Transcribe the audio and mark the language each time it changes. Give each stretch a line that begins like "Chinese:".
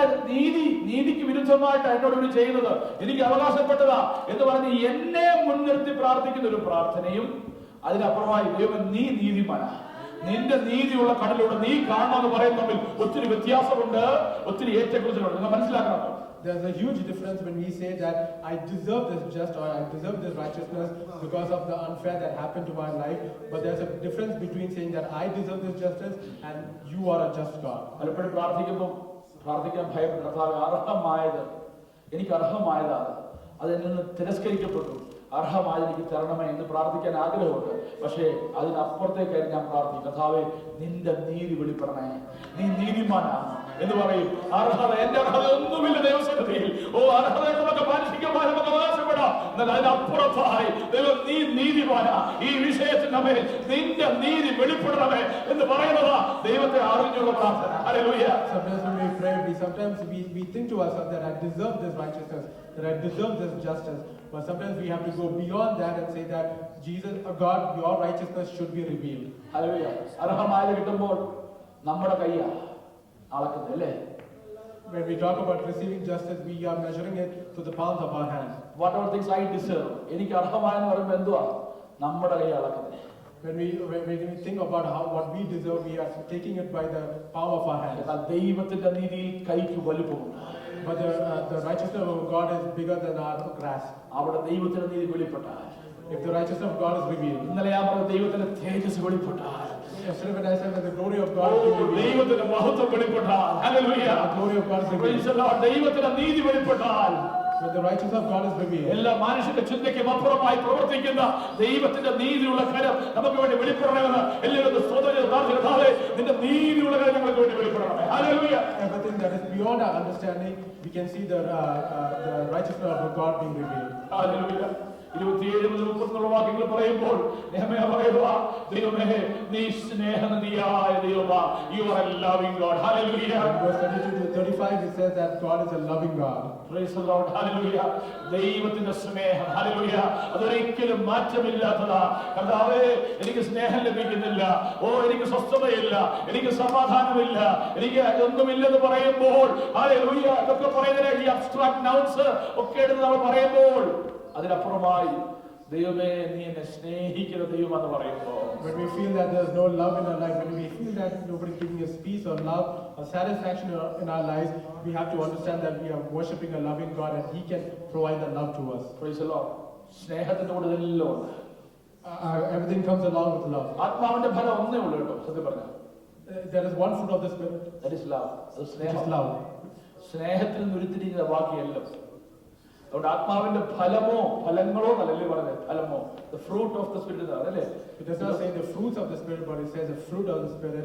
Malayalam: നീതിക്ക് വിരുദ്ധമായിട്ട് എന്നോട് ഇവിടെ ചെയ്യുന്നത് എനിക്ക് അവകാശപ്പെട്ടതാ എന്ന് പറഞ്ഞ് എന്നെ മുൻനിർത്തി പ്രാർത്ഥിക്കുന്ന ഒരു പ്രാർത്ഥനയും അതിനപ്പുറമായി ദൈവം നീ നീതിമാനാ, നിന്റെ നീതിയുള്ള കടലിലൂടെ നീ കാണണമെന്ന് പറയുന്ന തമ്മിൽ ഒത്തിരി വ്യത്യാസമുണ്ട്, ഒത്തിരി ഏറ്റക്കുറച്ചിലുണ്ട്. നിങ്ങൾ മനസ്സിലാക്കണം.
English: There's a huge difference when we say that I deserve this just or I deserve this righteousness because of the unfair that happened to my life. But there's a difference between saying that I deserve this justice and you are a just God.
Malayalam: പലപ്പോഴും പ്രാർത്ഥിക്കാൻ ഭയപ്പെടുന്ന അർഹമായത് എനിക്ക് അർഹമായതാണ്, അതെന്നിൽ നിന്ന് തിരസ്കരിക്കപ്പെട്ടു, അർഹമായി എനിക്ക് തരണമേ എന്ന് പ്രാർത്ഥിക്കാൻ ആഗ്രഹമുണ്ട്. പക്ഷേ അതിനപ്പുറത്തേക്കായി ഞാൻ പ്രാർത്ഥിക്കും, കർത്താവേ നിന്റെ നീതി വെളിപ്പെടണേ, നീ നീതിമാനാണ് എന്ന് പറയും. അർഹത, എന്റെ അർഹത ഒന്നുമില്ല ദൈവസന്നിധിയിൽ. ഓ അർഹതയൊക്കെ നമുക്ക് പാലിപ്പിക്കാൻ നമുക്ക് അവകാശപ്പെടാം, എന്നാൽ അതിനപ്പുറത്തായി ദൈവം നീ നീതിമാനാ, ഈ വിഷയത്തിൽ നമ്മെ നിന്റെ നീതി വെളിപ്പെടണമേ എന്ന് പറയുന്നതാ ദൈവത്തെ അറിഞ്ഞുള്ള പ്രാർത്ഥന. Hallelujah.
English: Sometimes when we pray, we think to ourselves that I deserve this righteousness, that I deserve this justice. But sometimes we have to go beyond that and say that Jesus, God, your righteousness should be revealed.
Malayalam: Hallelujah. അർഹമായത് കിട്ടുമ്പോൾ നമ്മുടെ കയ്യാ അളക്കുന്നത് അല്ലേ?
English: When we talk about receiving justice, we are measuring it to the palms of our hands. Whatever things I deserve,
Malayalam: എനിക്ക് അർഹമായെന്ന് പറയുമ്പോൾ എന്തുവാ? നമ്മുടെ കൈ അളക്കുന്നത്.
English: When we think about what we deserve, we are taking it by the palm of our hand.
Malayalam: എന്നാൽ ദൈവത്തിന്റെ നീതിയിൽ കൈക്ക് വലുപ്പമുണ്ട്.
English: But the righteousness of God is bigger than our grasp.
Malayalam: അവിടെ ദൈവത്തിന്റെ നീതി വെളിപ്പെട്ടാൽ,
English: If the righteousness of God is revealed,
Malayalam: ഇന്നലെ ഞാൻ പറഞ്ഞ ദൈവത്തിന്റെ തേജസ് വെളിപ്പെട്ടാൽ,
English: yesterday when I said that the glory of God is revealed,
Malayalam: ദൈവത്തിന്റെ മഹത്വം വെളിപ്പെട്ടാൽ, hallelujah,
English: the glory of God is Praise revealed. the Lord.
Malayalam: ദൈവത്തിന്റെ നീതി വെളിപ്പെട്ടാൽ,
English: When the righteousness of God is revealed,
Malayalam: എല്ലാ മനുഷ്യന്റെ ചിന്തയ്ക്കും അപ്പുറമായി പ്രവർത്തിക്കുന്ന ദൈവത്തിന്റെ നീതിയുള്ള കരം നമുക്ക് വേണ്ടി വെളിപ്പെടണമെന്ന് എല്ലാവരും സ്വതന്ത്ര പ്രാർത്ഥിക്കുന്നതാലേ നിന്റെ നീതിയുള്ള കരം ഞങ്ങൾക്ക് വേണ്ടി വെളിപ്പെടണമേ. Hallelujah.
English: everything that is beyond our understanding, we can see the righteousness of God being revealed.
Malayalam: Hallelujah. 27 മുതൽ 30 വാക്യങ്ങൾ പറയുമ്പോൾ നെഹെമ്യാ പറയുക, ദൈവമേ നീ സ്നേഹനിധിയായ ദൈവമാ,
English: you are a loving God.
Malayalam: Hallelujah.
English: In verse 32 to 35, it says that God is a loving God. Praise the Lord. Hallelujah.
Malayalam: ദൈവത്തിന്റെ സ്നേഹം, hallelujah, അതൊരിക്കലും മാറ്റമില്ലാത്തതാ. കർത്താവേ, എനിക്ക് സ്നേഹം ലഭിക്കുന്നില്ല, എനിക്ക് സ്വസ്ഥതയില്ല, എനിക്ക് സമാധാനമില്ല, എനിക്ക് ഒന്നുമില്ലെന്ന് പറയുമ്പോൾ, ഹല്ലേലൂയ, അതൊക്കെ പറയുന്നത് ഈ
English: abstract nouns
Malayalam: ഒക്കെ എടുത്ത് നമ്മൾ പറയുമ്പോൾ അതിനപ്പുറമായി ദൈവമേ നീ എന്നെ സ്നേഹിക്കുന്ന ദൈവമെന്ന് പറയുമ്പോൾ,
English: When we feel that there's no love in our life, when we feel that nobody's giving us peace or love or satisfaction in our lives, we have to understand that we are worshiping a loving God and He can provide that love to us. Praise the Lord.
Malayalam: സ്നേഹത്തിന്റെ കൂടെ ഇതെല്ലാം ഉണ്ട്.
English: Everything comes along with love.
Malayalam: ആത്മാവിന്റെ ഫലം ഒന്നേ ഉള്ളൂ കേട്ടോ, സത്യം പറഞ്ഞാൽ.
English: There is one fruit of the Spirit, That is love.
Malayalam: അത്
English: which is
Malayalam: സ്നേഹം.
English: love.
Malayalam: സ്നേഹത്തിൽ നിന്ന് ഉരുത്തിരിക്കുന്ന ബാക്കിയെല്ലാം. അതുകൊണ്ട് ആത്മാവിന്റെ ഫലങ്ങളോ എന്നല്ലേ പറഞ്ഞത്, ഫലമോ,
English: the fruit of the Spirit
Malayalam: അല്ലേ.
English: It does not say the fruits of the Spirit, but it says the fruit of the Spirit.